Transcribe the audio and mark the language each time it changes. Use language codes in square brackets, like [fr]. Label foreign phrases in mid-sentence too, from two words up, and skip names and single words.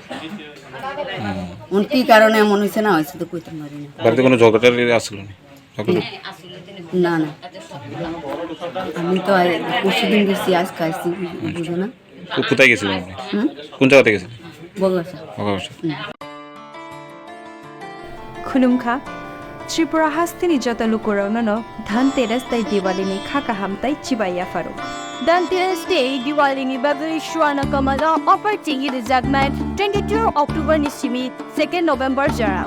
[bn] কি কারণে এমন হয়েছে না হয়েছে তো কইতাম পারি না। বাড়িতে কোনো ঝগড়া আসছিল না? না, আমি তো পরশুদিন গেছি, আজকে আসছি, বুঝো না। কোথায় গেছিলেন আপনি? কোন জায়গাতে গেছিলেন? বগাসা। [brx] खुलुमखा त्रिपुरा हास्तिनि जता लुकुराउनो धनतेरस ताई दिवालीनि खाका हामताई चिबाया फारो धनतेरस डे दिवालीनि बागै श्वाना कमला अपर्टिंग द जगनाय 22 अक्टोबर निसिमी 2 नोभेम्बर जराव